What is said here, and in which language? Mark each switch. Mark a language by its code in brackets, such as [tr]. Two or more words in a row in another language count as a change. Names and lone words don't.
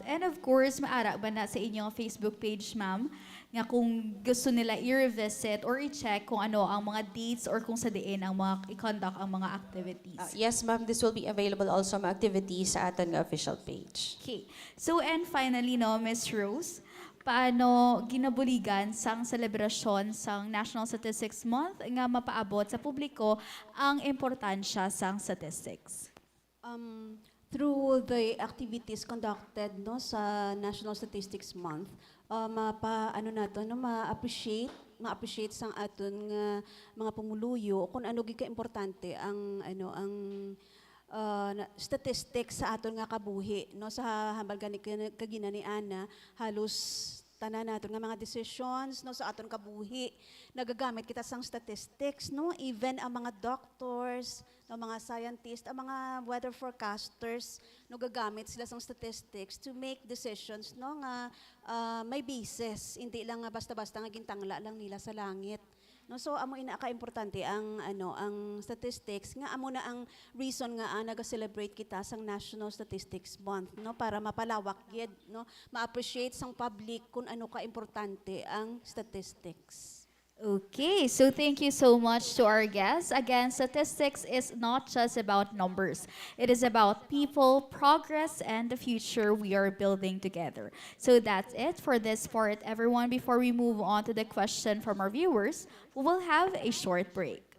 [en] And of course, [hil] maara ba na sa inyong Facebook page, ma'am, nga kung gusto nila i-revisit or i-check kung ano ang mga dates or kung sa diin ang mga i-conduct ang mga activities. [en] Yes, ma'am, this will be available also [hil] mga activities sa aton nga [en] official page. Okay. So, and finally, no, Miss Rose, [hil] paano ginabuligan sang selebrasyon sang National Statistics Month nga mapaabot sa publiko ang importansya sang statistics? Through the activities conducted no sa National Statistics Month, ma-appreciate sang aton nga mga pumuluyo kung ano gid ka importante ang statistics sa aton nga kabuhi no sa hambal gani kagina ni Ana halos tanan naton nga mga decisions no sa aton kabuhi nagagamit kita sang statistics no even ang mga doctors no mga scientists ang mga [en] weather forecasters [hil] no gagamit sila sang statistics [en] to make decisions [hil] no nga may basis hindi lang nga basta-basta nga gintangla lang nila sa langit. No, so amo ina ka importante ang ang statistics nga amo na ang reason nga naga-celebrate kita sang National Statistics Month no para mapalawak gid no ma-appreciate sang public kung ano ka importante ang statistics. [en] Okay, so thank you so much to our guests. Again, statistics is not just about numbers. It is about people, progress, and the future we are building together. So that's it for this part, everyone. Before we move on to the question from our viewers, we will have a short break.